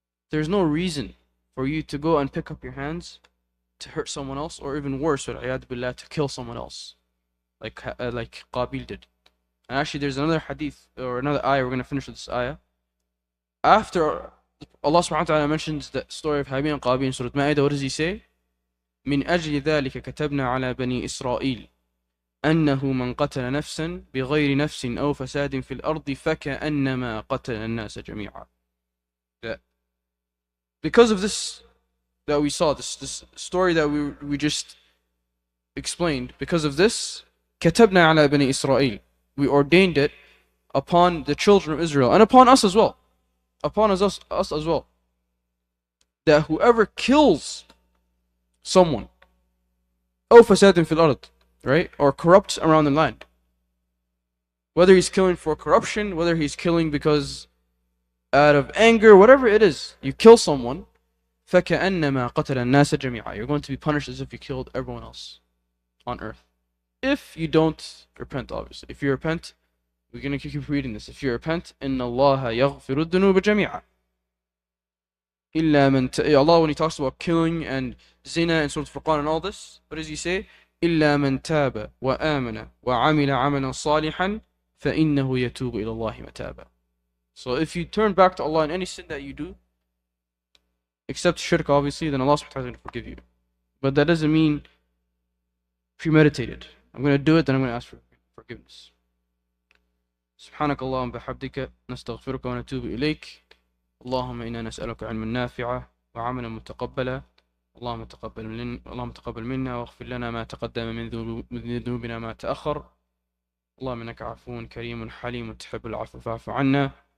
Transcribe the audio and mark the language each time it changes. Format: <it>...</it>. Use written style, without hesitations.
<en>There's no reason for you to go and pick up your hands to hurt someone else, or even worse, billah, to kill someone else, like Qabil did. And actually, there's another hadith or another ayah. We're gonna finish with this ayah. After Allah subhanahu wa ta'ala mentions the story of Habil and Qabil in Surah Ma'idah, what does He say?</en> <ar>من أجل ذلك كتبنا على بني إسرائيل أنه من قتل نفسا بغير نفس أو فساد في الأرض فكأنما قتل الناس جميعا.</ar> <en>Because of this that we saw, this story that we just explained, because of this,</en> <ar>كتبنا على بني إسرائيل,</ar> <en>we ordained it upon the children of Israel and upon us as well. Upon us as well. that whoever kills someone,</en> <ar>أو فساد في الأرض,</ar> <en>right, or corrupts around the land, whether he's killing for corruption, whether he's killing because out of anger, whatever it is, you kill someone,</en> <ar>فكأنما قتل الناس جميعا.</ar> <en>You're going to be punished as if you killed everyone else on earth. If you don't repent, obviously. If you repent, we're going to keep reading this. If you repent,</en> <ar>إن الله يغفر الذنوب جميعا. إلا من</ar> <en>Allah, when he talks about killing and zina and Surah Al-Furqan and all this, what does he say?</en> <ar>إلا من تاب وآمن وعمل عملا صالحا فإنه يتوب إلى الله متابا.</ar> <en>So if you turn back to Allah in any sin that you do, except shirk obviously, then Allah subhanahu wa ta'ala is going to forgive you. But that doesn't mean premeditated. I'm going to do it, then I'm going to ask for forgiveness.</en> <ar>سبحانك اللهم بحمدك نستغفرك ونتوب إليك. اللهم إنا نسألك علما نافعا وعملا متقبلا. اللهم تقبل منا واغفر لنا ما تقدم من ذنوبنا ما تأخر. اللهم إنك عفو كريم حليم تحب العفو فاعف عنا.</ar>